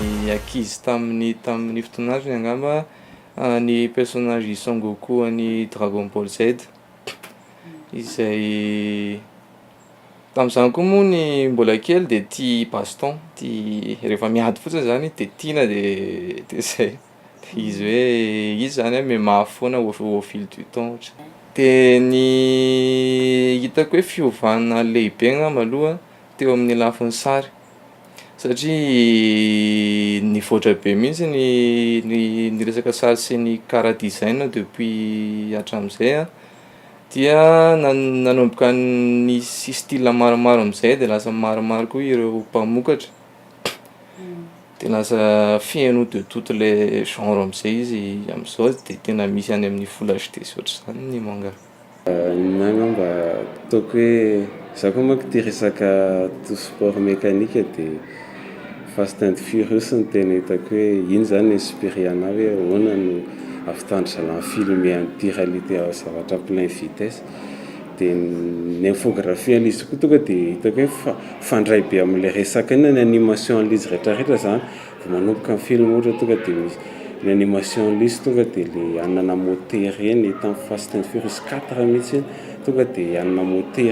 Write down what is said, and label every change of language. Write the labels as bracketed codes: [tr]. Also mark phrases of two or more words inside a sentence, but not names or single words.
[mg] Ankizy tamin'ny fotoan'andro angamba ny personnage Son Goku any Dragon Ball Z izay tamin'izany koa moa ny mbola kely de tia baston, tia rehefa miady fotsiny zany de tiana de zay. De izy hoe izy zany maimaha foana [fr] au fil du temps [mg] ohatra. De ny hitako hoe fiovana lehibe angamba aloha teo amin'ny lafiny sary satria nivoatra be mihitsy ny resaka sary sy ny cara design depuis hatramin'izay dia nanomboka nisy style maromaro amin'izay de lasa maromaro koa ireo mpamokatra de lasa feno de [fr] toutes les genres [mg] amin'izay izy amin'izao de tena misy any amin'ny [en] full HD [mg] sy ohatr'izany ny manga. Nanga mba ataoko hoe za koa manko tia resaka [fr] sport mécanique [mg] de Fast and Furious ny tena hitako hoe iny zany inspiré anahy hoe ahoana no ahavitandry ny filme an'ity réalité zavatra [fr] plein vitesse [mg] de ny infographie an'izy koa tonga de hitako hoe fandray be amin'ilay resaka iny ny animation an'izy rehetrarehetra zany vao manomboka ny film ohatra tonga de misy ny animation an'izy tonga de le anana moteur eny tamin'ny Fast and Furious 4 mihitsy tonga de anana moteur.